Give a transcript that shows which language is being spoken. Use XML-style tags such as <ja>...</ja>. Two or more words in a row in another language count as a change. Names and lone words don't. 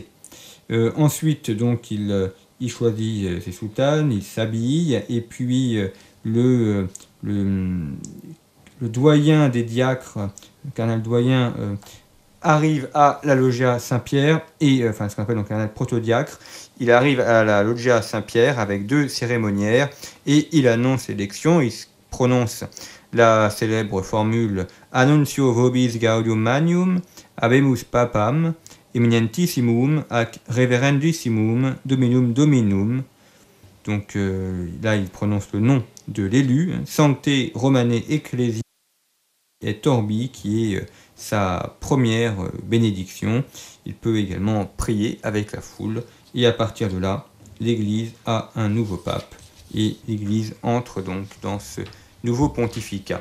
<fr>Ensuite, donc, il choisit ses soutanes, il s'habille, et puis le doyen des diacres, le cardinal doyen, arrive à la loggia Saint-Pierre, ce qu'on appelle donc un cardinal protodiacre. Il arrive à la loggia Saint-Pierre avec 2 cérémoniaires, et il annonce l'élection, il prononce la célèbre formule «</fr> <la>Annuncio vobis gaudium magnum, habemus papam, eminentissimum ac reverendissimum dominum dominum ».</la> <fr>Donc là, il prononce le nom de l'élu,</fr> <la>Sancte Romane Ecclesiae et Torbi,</la> <fr>qui est sa première bénédiction. Il peut également prier avec la foule, et à partir de là, l'Église a un nouveau pape, et l'Église entre donc dans ce nouveau pontificat.</fr>